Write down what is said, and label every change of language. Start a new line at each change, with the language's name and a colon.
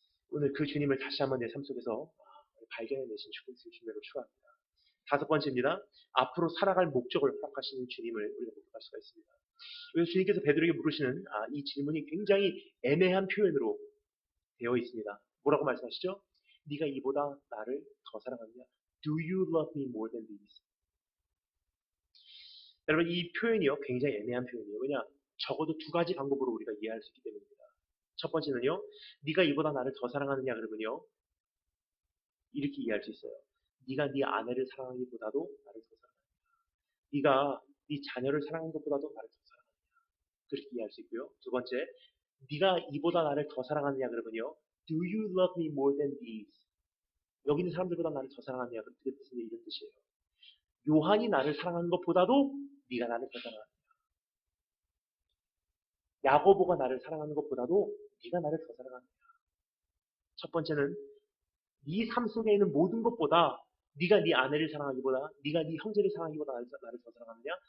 Korean: 오늘 그 주님을 다시 한번 내 삶 속에서 발견해내신 주님으로 축원합니다. 다섯 번째입니다. 앞으로 살아갈 목적을 허락하시는 주님을 우리가 목격할 수가 있습니다. 그래서 주님께서 베드로에게 물으시는 이 질문이 굉장히 애매한 표현으로 되어 있습니다. 뭐라고 말씀하시죠? 네가 이보다 나를 더 사랑하느냐?
English: Do you love me more than this?
Korean: 여러분 이 표현이요 굉장히 애매한 표현이에요. 왜냐? 적어도 두 가지 방법으로 우리가 이해할 수 있기 때문입니다. 첫 번째는요. 네가 이보다 나를 더 사랑하느냐 그러면요. 이렇게 이해할 수 있어요. 네가 네 아내를 사랑하기보다도 나를 더 사랑하느냐. 네가 네 자녀를 사랑하는 것보다도 나를 더 사랑하느냐. 그렇게 이해할 수 있고요. 두 번째, 네가 이보다 나를 더 사랑하느냐 그러면요.
English: Do you love me more than these?
Korean: 여기 있는 사람들보다 나를 더 사랑하느냐. 그게 무슨 이런 뜻이에요. 요한이 나를 사랑하는 것보다도 네가 나를 더 사랑하느냐. 야고보가 나를 사랑하는 것보다도 네가 나를 더 사랑하느냐. 첫 번째는 네 삶 속에 있는 모든 것보다 네가 네 아내를 사랑하기보다 네가 네 형제를 사랑하기보다 나를 더 사랑하느냐.